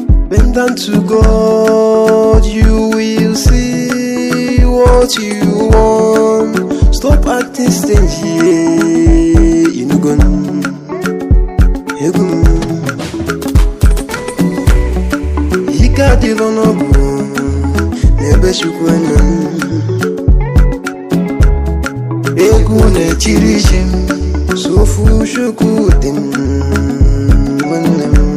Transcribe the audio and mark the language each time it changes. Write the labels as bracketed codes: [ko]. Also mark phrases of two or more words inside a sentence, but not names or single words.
[en] Bend down to God, you will see what you want. Stop acting stingy, yeah, you no gonna. [ig] Egwu m. Ike adịrọ n'ọgwụ, n'ebe Chukwu nọ. Egwu na-echiri chi m, sofu Chukwu dị m, nwanne m.